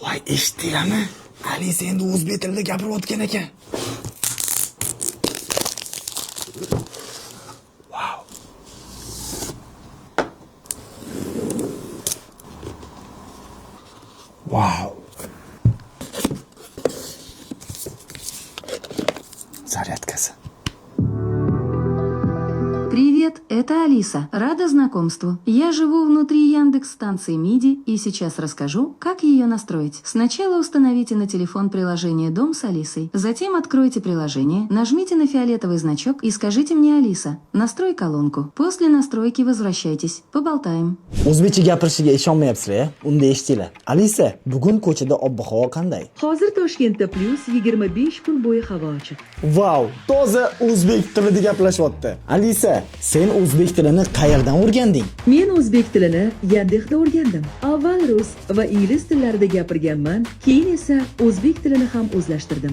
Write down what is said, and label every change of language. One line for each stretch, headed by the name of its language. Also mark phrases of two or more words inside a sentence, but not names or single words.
Uzbek: Voy, eshitdinglarmi? Alisa endi o'zbek tilida gapirayotgan ekan. Wow. Wow. Зарядкасы.
Russian: Привет, это Алиса. Рада знакомству. Я живу внутри Яндекс-станции МИДИ и сейчас расскажу, как ее настроить. Сначала установите на телефон приложение «Дом с Алисой». Затем откройте приложение, нажмите на фиолетовый значок и скажите мне: «Алиса, настрой колонку». После настройки возвращайтесь. Поболтаем.
Uzbek: O'zbekcha gapirishiga ishonmayapsizlar-a? Unda eshitinglar. Alisa, bugun ko'chada ob-havo qanday? Hozir Toshkentda plus 25 kun bo'yi havo ochiq. Wow, toza o'zbek tilida gaplashyapti. Alisa, sen o'zbek tilini qayerdan o'rganding? Men o'zbek tilini Yandexda o'rgandim. Avval rus va ingliz tillarida gapirganman, keyin esa o'zbek tilini ham o'zlashtirdim.